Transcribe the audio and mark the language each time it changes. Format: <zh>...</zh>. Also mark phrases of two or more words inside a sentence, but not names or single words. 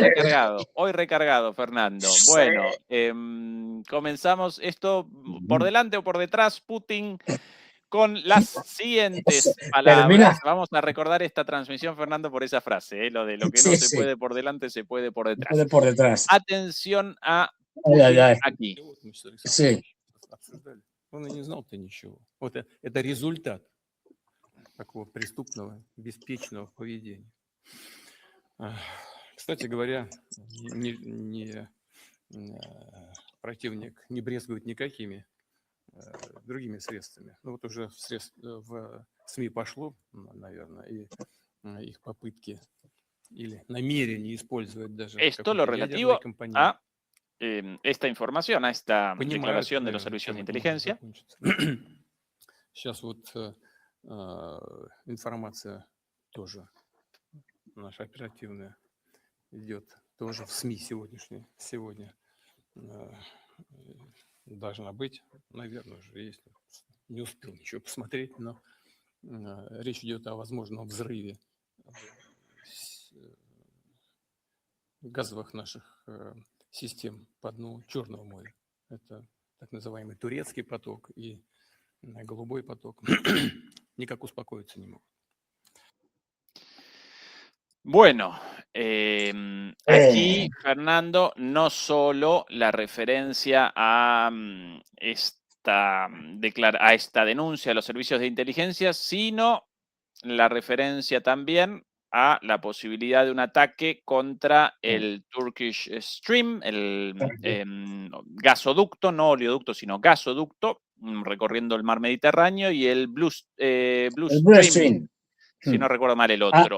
<es>Hoy recargado, Fernando. Bueno, comenzamos esto por delante o por detrás. Putin con las siguientes Termina. palabras. Vamos a recordar esta transmisión, Fernando, por esa frase, lo de lo que no se Sí, puede por delante, se puede por detrás. puede por detrás. Atención a Ay. Putin aquí. Sí.</es> <ru>Он и не знал-то ничего. Вот это результат такого преступного, беспечного поведения. Кстати говоря, противник не брезгует никакими другими средствами. Ну вот уже в СМИ пошло, наверное, и их попытки или намерение использовать даже</ru> <es>Esto lo</es> <ru>какую-то ядерную</ru> <es>relativo</es> <ru>компоненту.</ru> <es>a esta información, a esta</es> <ru>Понимают,</ru> <es>declaración de los</es> <ru>наверное,</ru> <es>servicios de</es> <ru>чем это может</ru> <es>inteligencia.</es> <ru>закончиться. Сейчас вот информация тоже наша оперативная идет тоже в СМИ сегодня должна быть, наверное, уже есть. Не успел ничего посмотреть, но речь идет о возможном взрыве газовых наших систем по дну Черного моря. Это так называемый турецкий поток и голубой поток. Никак успокоиться не могут.</ru> <es>Bueno, aquí, Fernando, no solo la referencia a esta denuncia de los servicios de inteligencia, sino la referencia también a la posibilidad de un ataque contra el Turkish Stream, el gasoducto, no oleoducto, sino gasoducto, recorriendo el mar Mediterráneo, y el Blue Stream, si no recuerdo mal el otro.</es>